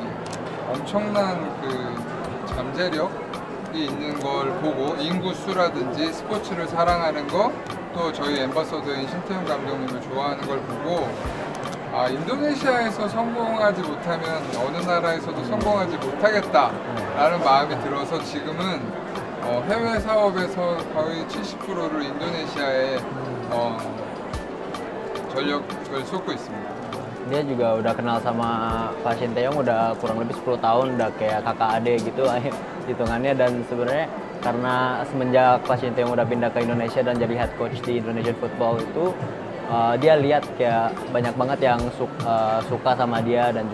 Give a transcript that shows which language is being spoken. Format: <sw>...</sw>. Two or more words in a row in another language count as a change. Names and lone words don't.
<ko>엄청난 그 잠재력이 있는 걸 보고 인구 수라든지 스포츠를 사랑하는 거, 또 저희 엠버서더인 신태용 감독님을 좋아하는 걸 보고 인도네시아에서 성공하지 못하면 어느 나라에서도 성공하지 못하겠다라는 마음이 들어서 지금은 해외 사업에서 거의 70%를 인도네시아에 전력을 쏟고 있습니다.</ko> <id>Dia juga udah kenal sama Pak Shin Tae-yong udah kurang lebih 10 tahun, udah kayak kakak adik gitu hitungannya, dan sebenarnya karena semenjak Pak Shin Tae-yong udah pindah ke Indonesia dan jadi</id> <en>head coach</en> <id>di Indonesian Football itu dia lihat kayak banyak banget yang suka sama dia, dan</id>